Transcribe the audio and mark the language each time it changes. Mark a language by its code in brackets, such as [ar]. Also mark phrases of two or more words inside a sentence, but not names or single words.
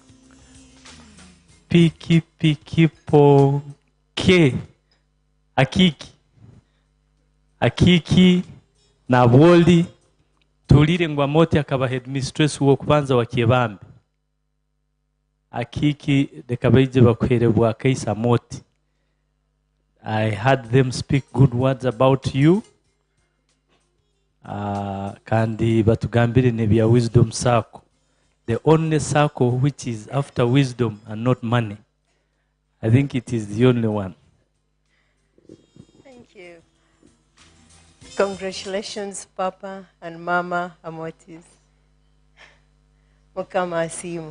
[ttj] Piki poke. Akiki na boli tulire ngo Amoti akaba headmistress w'okubanza wa Kyebambe akiki dekabaije bakwerebwa Kaisa Amoti. [en] I heard them speak good words about you. [ttj] Kandi batugambire nebya [en] wisdom circle, the only circle which is after wisdom and not money. I think it is the only one. Thank you. Congratulations, Papa and Mama Amotis. [ttj] Mukama asimu.